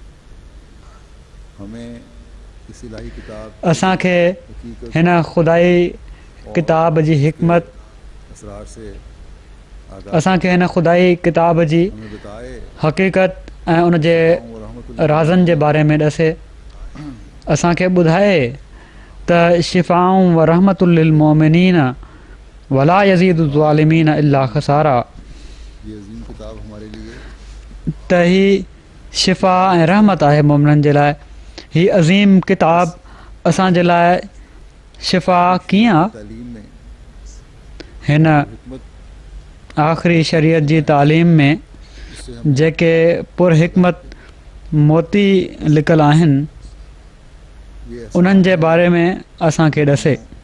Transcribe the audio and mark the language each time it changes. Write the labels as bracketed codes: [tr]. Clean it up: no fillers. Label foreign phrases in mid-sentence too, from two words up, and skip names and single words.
[sd] असांखे हिन ख़ुदाई किताब जी हिकमत, असांखे हिन ख़ुदाई किताब जी हक़ीक़त ऐं उन जे राज़नि जे बारे में ॾसे, असांखे ॿुधाए त [ar] شفاء ورحمة للمؤمنين ولا يزيد الظالمين إلا خسارا, [sd] त ही शिफ़ा ऐं रहमत आहे मोमिननि जे लाइ। ही अज़ीम किताब असांजे लाइ शिफ़ा कीअं आहे? हिन आख़िरी शरीयत जी तालीम में जेके पुरहिकमत मोती लिकल आहिनि, उन्हनि जे बारे में असांखे ॾसे।